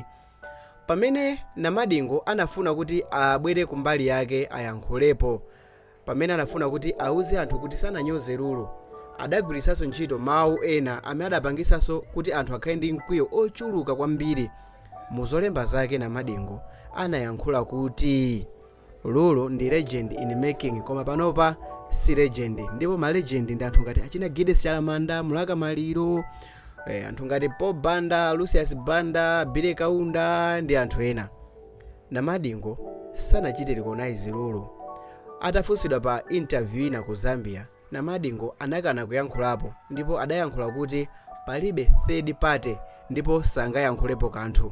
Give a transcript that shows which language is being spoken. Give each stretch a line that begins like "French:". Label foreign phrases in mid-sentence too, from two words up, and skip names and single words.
Nyanja: Pamene Namadingo anafuna kuti abwere kumbali yake ayankhulepo, pamene anafuna kuti auze anthu kuti sananyoze Lulu, adagwiritsanso ntchito mawu ena amene adapangisanso kuti anthu akhale ndi mkwiyo ochuluka kwambiri. Muzolemba zake Namadingo anayankhula kuti Lulu ndi
English: legend in making,
Nyanja: koma panopa si legend, ndipo ma legend ndi anthu ngati achina Gideon Chalamanda, Mulaka Maliro, anthu ngati Paul Banda, Lucius Banda, Bile Kaunda ndi anthu ena. Namadingo sanachite recognize Lulu. Atafunsidwa pa interview ina ku Zambia, Namadingo anakana kuyankhulapo, ndipo adayankhula kuti palibe
English: third party
Nyanja: ndipo sangayankhulepo kanthu.